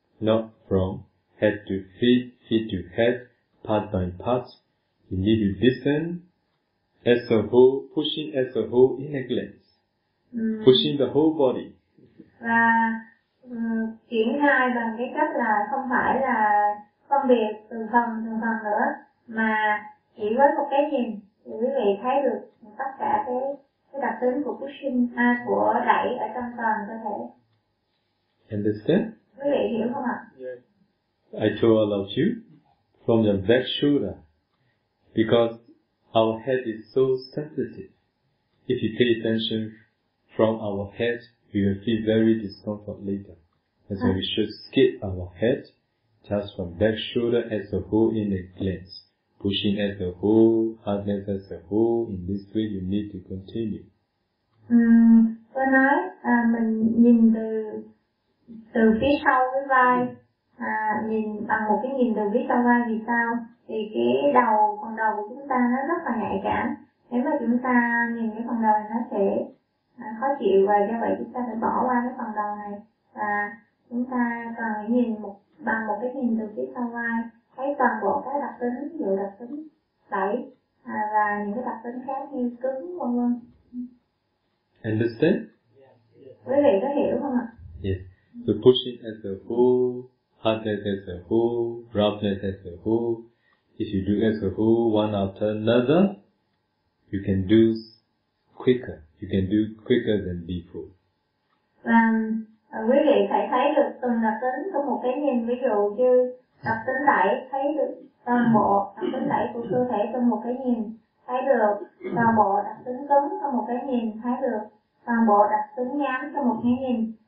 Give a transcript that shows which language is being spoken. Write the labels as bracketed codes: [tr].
[en] Not from head to feet, feet to head, part by part. You need to discern as a whole, pushing as a whole in a glance. Pushing the whole body. [vi] Và triển khai bằng cái cách là không phải là phân biệt từng phần nữa, mà chỉ với một cái nhìn thì quý vị thấy được tất cả cái đặc tính của pushing, của đẩy ở trong toàn cơ thể. [en] Understand? [vi] Quý vị hiểu không ạ? [en] Yes. I told all of you from your back shoulder, because our head is so sensitive. If you pay attention from our head, we will feel very discomfort later. That's why we should skip our head just from back shoulder as a whole in a glance. Pushing as a whole, hardness as a whole. In this way, you need to continue. [vi] Tôi nói mình nhìn từ phía sau cái vai, nhìn bằng một cái nhìn từ phía sau vai. Vì sao? Vì cái phần đầu của chúng ta nó rất là nhạy cảm. Nếu mà chúng ta nhìn cái phần đầu này nó sẽ khó chịu, và do vậy chúng ta phải bỏ qua cái phần đầu này, và chúng ta cần phải nhìn bằng một cái nhìn từ phía sau vai, thấy toàn bộ các đặc tính, ví dụ đặc tính đẩy và những cái đặc tính khác như cứng, vân vân. [en] Understand? [vi] Quý vị có hiểu không ạ? [en] Yes. So pushing as a whole, hardness as a whole, roughness as a whole. If you do as a whole, one after another, you can do quicker. You can do quicker than before. [vi] Và quý vị phải thấy được từng đặc tính trong một cái nhìn. Ví dụ như đặc tính đẩy, thấy được toàn bộ đặc tính đẩy của cơ thể trong một cái nhìn, thấy được toàn bộ đặc tính cứng trong một cái nhìn, thấy được toàn bộ đặc tính nhám trong một cái nhìn.